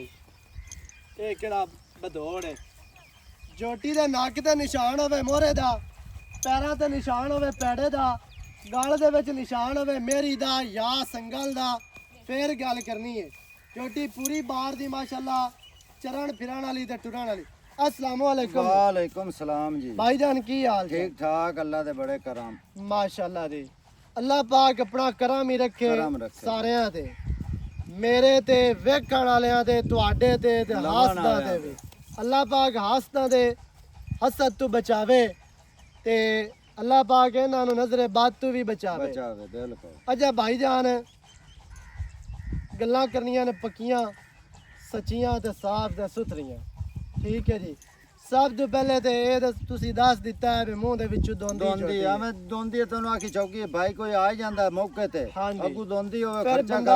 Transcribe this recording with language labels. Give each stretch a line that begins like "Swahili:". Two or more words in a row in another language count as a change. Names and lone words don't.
Punjabi: ਯੇ ਕਿਹੜਾ ਬਦੌੜ ਹੈ। ਝੋਟੀ ਦੇ ਨੱਕ ਤੇ ਨਿਸ਼ਾਨ ਹੋਵੇ ਮੋਹਰੇ ਦਾ, ਪੈਰਾਂ ਤੇ ਨਿਸ਼ਾਨ ਹੋਵੇ ਪੈੜੇ ਦਾ, ਗਲ ਦੇ ਵਿਚ ਨਿਸ਼ਾਨ ਹੋਵੇ ਮੇਰੀ ਦਾ ਯਾ ਸੰਗਲ ਦਾ, ਫਿਰ ਗੱਲ ਕਰਨੀ ਹੈ। ਝੋਟੀ ਪੂਰੀ ਬਾਰ ਦੀ ਮਾਸ਼ਾਅੱਲਾਹ ਚਰਨ ਫਿਰਨ ਵਾਲੀ ਤੇ ਟੁਰਨ ਵਾਲੀ। ਅੱਸਲਾਮ ਵਾਲੇਕੁਮ। ਵਾਲੇਕੁਮ ਸਲਾਮ ਜੀ। ਭਾਈਜਾਨ ਕੀ ਹਾਲ ਜੀ? ਠੀਕ ਠਾਕ ਅੱਲਾਹ ਦੇ ਬੜੇ ਕਰਮ ਮਾਸ਼ਾਅੱਲਾਹ ਜੀ। ਅੱਲਾਹ ਪਾਕ ਅਪਣਾ ਕਰਮ ਹੀ ਰੱਖੇ ਸਾਰਿਆਂ ਤੇ, ਮੇਰੇ ਤੇ ਵੇਖਣ ਵਾਲਿਆਂ ਤੇ ਤੁਹਾਡੇ ਤੇ ਹਾਸਦਾ ਤੇ ਭੀ। ਅੱਲਾਹ ਪਾਕ ਹਾਸਦਾ ਦੇ ਹਸਦ ਤੋ ਬਚਾਵੇ ਤੇ ਅੱਲਾਹ ਪਾਕ ਇਨ੍ਹਾਂ ਨੂੰ ਨਜ਼ਰੇ ਬਦ ਤੋ ਭੀ ਬਚਾਵੇ। बिल्कुल। ਅੱਛਾ ਭਾਈਜਾਨ ਗੱਲਾਂ ਕਰਨੀਆਂ ਨੇ ਪੱਕੀਆਂ ਸੱਚੀਆਂ ਤੇ ਸਾਫ਼ ਤੇ ਸੁਥਰੀਆਂ। ਠੀਕ ਹੈ ਜੀ। ਸਭ ਤੋਂ ਪਹਿਲੇ ਤੇ ਇਹ ਤੁਸੀਂ ਦੱਸ ਦਿੱਤਾ ਹੈ ਵੀ ਮੂੰਹ ਦੇ ਵਿੱਚੋਂ ਦੋਂਦੀ ਦੋਂਦੀ ਆ ਮੈਂ ਦੋਂਦੀ ਤੈਨੂੰ ਆਖੀ ਚੌਕੀ ਭਾਈ ਕੋਈ ਆ ਹੀ ਜਾਂਦਾ ਮੌਕੇ ਤੇ ਹਾਂਜੀ। ਅੱਗੂ ਦੋਂਦੀ ਹੋਵੇ ਫਿਰ ਖਰਚਾ ਬੰਦਾ